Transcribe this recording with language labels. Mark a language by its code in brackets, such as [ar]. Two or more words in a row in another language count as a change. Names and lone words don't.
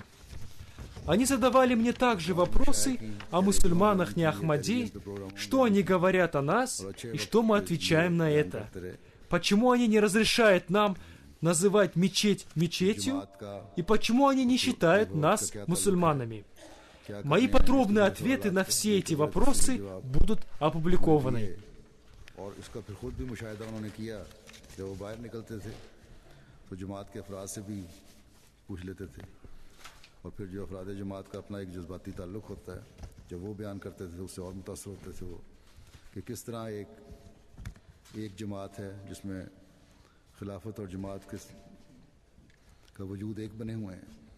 [ru] Они задавали мне также вопросы о мусульманах не Ахмади, что они говорят о нас и что мы отвечаем на это. Почему они не разрешают нам называть мечеть мечетью, и почему они не считают нас мусульманами. Мои подробные ответы на все эти вопросы будут опубликованы. [ur] اور پھر جو افراد جماعت کا اپنا ایک جذباتی تعلق ہوتا ہے، جب وہ بیان کرتے تھے اس سے اور متاثر ہوتے تھے وہ کہ کس طرح ایک جماعت ہے جس میں خلافت اور جماعت کا وجود ایک بنے ہوئے ہیں.